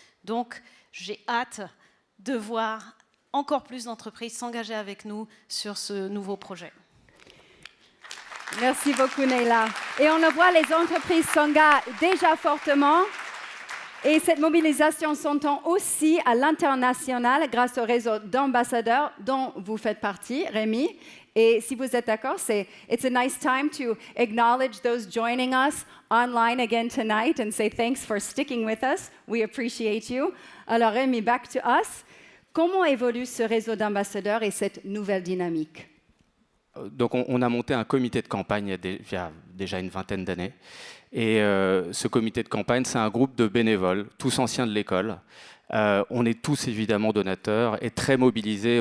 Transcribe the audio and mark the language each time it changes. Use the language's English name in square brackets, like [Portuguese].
[French] Donc, j'ai hâte de voir encore plus d'entreprises s'engager avec nous sur ce nouveau projet. Merci beaucoup, Neila. Et on le voit, les entreprises s'engagent déjà fortement. Et cette mobilisation s'entend aussi à l'international grâce au réseau d'ambassadeurs dont vous faites partie, Rémi. Et si vous êtes d'accord, [English] it's a nice time to acknowledge those joining us online again tonight and say thanks for sticking with us. We appreciate you. Alors Rémi, back to us. [French] Comment évolue ce réseau d'ambassadeurs et cette nouvelle dynamique? Donc on a monté un comité de campagne il y a déjà une vingtaine d'années. Et ce comité de campagne, c'est un groupe de bénévoles, tous anciens de l'école. On est tous évidemment donateurs et très mobilisés.